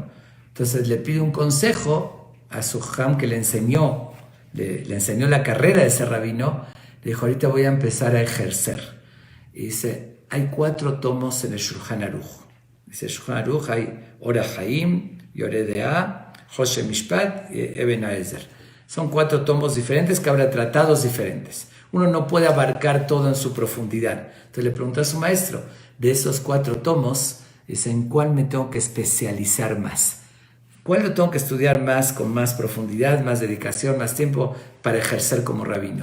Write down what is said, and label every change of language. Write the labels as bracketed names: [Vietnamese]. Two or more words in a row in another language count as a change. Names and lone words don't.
[Spanish] Entonces le pide un consejo a su jam que le enseñó la carrera de ese rabino. Le dijo, ahorita voy a empezar a ejercer. Y dice, hay 4 tomos en el Shulchan Aruch. Dice, el Shulchan Aruch hay Orach Haim, Yoreh De'ah, Hoshe Mishpat y Eben Haezer. Son 4 tomos diferentes que habrá tratados diferentes. Uno no puede abarcar todo en su profundidad. Entonces le preguntó a su maestro, de esos 4 tomos, dice, ¿en cuál me tengo que especializar más? ¿Cuál lo tengo que estudiar más, con más profundidad, más dedicación, más tiempo para ejercer como rabino?